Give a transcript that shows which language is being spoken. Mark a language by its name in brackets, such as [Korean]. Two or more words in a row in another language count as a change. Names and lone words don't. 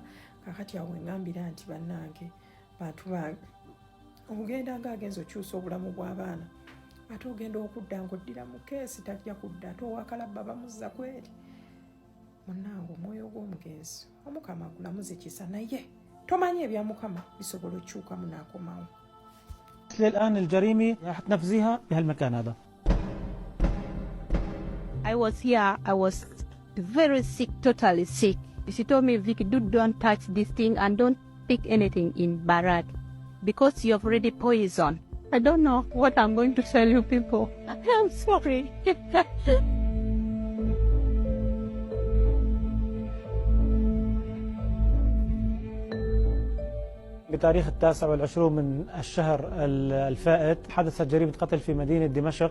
[Ganda] Kakati awo eŋŋambira nti bannange bantu bange ogenda ng'agenza okyusa obulamu bw'abaana ate ogenda okudda ng'oddira mu keesi tajja kudda ate owakalabba bamuzza kweri. Munnange omwoyo gw'omugenzi omukama agulamuze kisa naye tomanyi ebya mukama bisobola okyukamu n'akomawo. [Arabic] الآن الجريمة راح تنفذيها بهالمكان هذا. [English] I was here. I was very sick, totally sick. She told me, Vicky, don't touch this thing and don't take anything in Barat because you have already poison. I don't know what I'm going to tell you people. I'm sorry. [Arabic] بتاريخ 29 من الشهر الفائت حدثت جريمة قتل في مدينة دمشق.